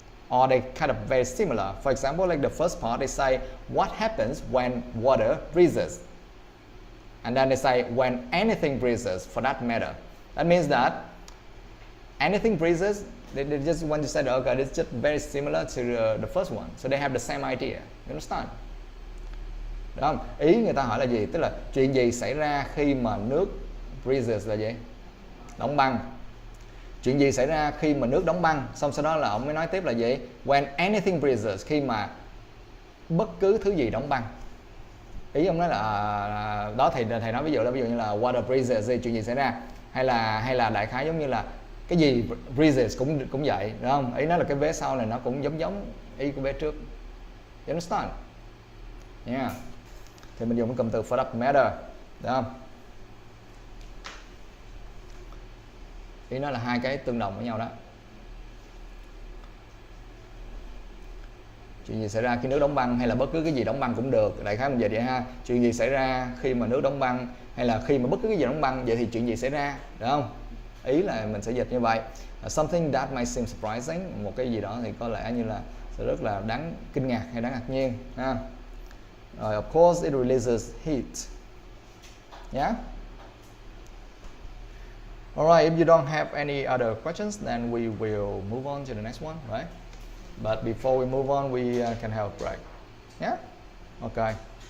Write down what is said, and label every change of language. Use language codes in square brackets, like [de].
[en] Or they kind of very similar. For example, like the first part, they say, what happens when water freezes? And then they say, when anything freezes, for that matter. That means that anything freezes, they just want to say, okay, it's just very similar to the first one. So they have the same idea. You understand? [vi] Được không? Ý người ta hỏi là gì? Tức là chuyện gì xảy ra khi mà nước freezes là gì? Đóng băng. Chuyện gì xảy ra khi mà nước đóng băng? Xong sau đó là ông mới nói tiếp là gì? [en] When anything freezes, [vi] khi mà bất cứ thứ gì đóng băng. Ý ông nói là đó, thầy nói ví dụ như là water freezes thì chuyện gì xảy ra, hay là đại khái giống như là cái gì freezes cũng vậy, đúng không? Ý nói là cái vế sau này nó cũng giống ý của vế trước. [en] You understand? Yeah. [vi] Thì mình dùng cái cụm từ [en] for that matter, [vi] đúng không? Ý nó là hai cái tương đồng với nhau đó. Chuyện gì xảy ra khi nước đóng băng, hay là bất cứ cái gì đóng băng cũng được, đại khái mình dịch vậy ha. Chuyện gì xảy ra khi mà nước đóng băng, hay là khi mà bất cứ cái gì đóng băng, vậy thì chuyện gì xảy ra, đúng không? Ý là mình sẽ dịch như vậy. [en] Something that might seem surprising, [vi] một cái gì đó thì có lẽ như là sẽ rất là đáng kinh ngạc hay đáng ngạc nhiên ha. [en] Rồi, of course it releases heat. Yeah. Alright, if you don't have any other questions, then we will move on to the next one, right? But before we move on, we can have a break. Yeah? Okay.